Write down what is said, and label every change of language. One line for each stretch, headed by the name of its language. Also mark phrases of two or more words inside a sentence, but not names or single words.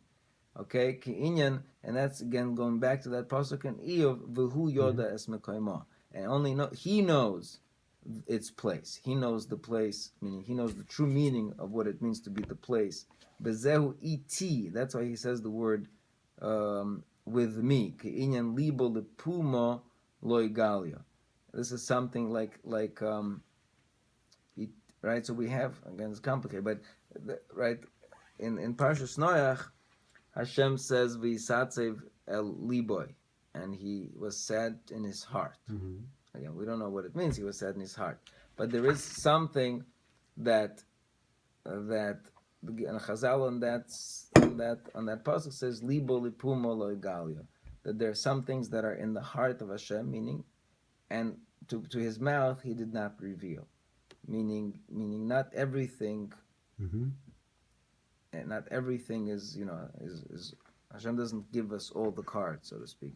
English: Okay, Ki'inyan, and that's again going back to that pasuk in Eov,
Hebrew: והוא יודע את מקומה.
English: And only he knows its place. He knows the place, meaning he knows the true meaning of what it means to be the place.
Hebrew: בזהו איתי,
English: that's why he says the word with me.
Hebrew: כענין לבו לפומו לא גליא.
English: This is something like right? So we have, again, it's complicated, but right in Parshas Noach, Hashem says
Hebrew: ויתעצב אל לבו,
English: and he was sad in his heart. Again, we don't know what it means. He was sad in his heart, but there is something that and Chazal on that pasuk says
Hebrew: לבו לפומו לא גליא,
English: that there are some things that are in the heart of Hashem, meaning, and to his mouth he did not reveal, meaning not everything, and not everything is is Hashem doesn't give us all the cards, so to speak.